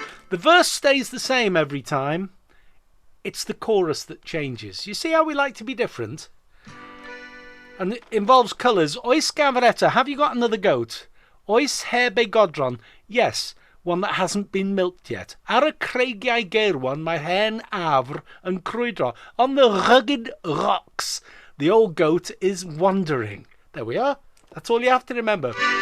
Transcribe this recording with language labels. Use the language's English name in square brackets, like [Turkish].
[English] The verse stays the same every time. It's the chorus that changes. You see how we like to be different? And it involves colours. Oes Gafr Eto. Have you got another goat? Oes heb ei godron. Yes, one that hasn't been milked yet. [Welsh] Ar y creigiau geirwan, mae hen afr yn crwydro. [English] On the rugged rocks, the old goat is wandering. There we are. That's all you have to remember.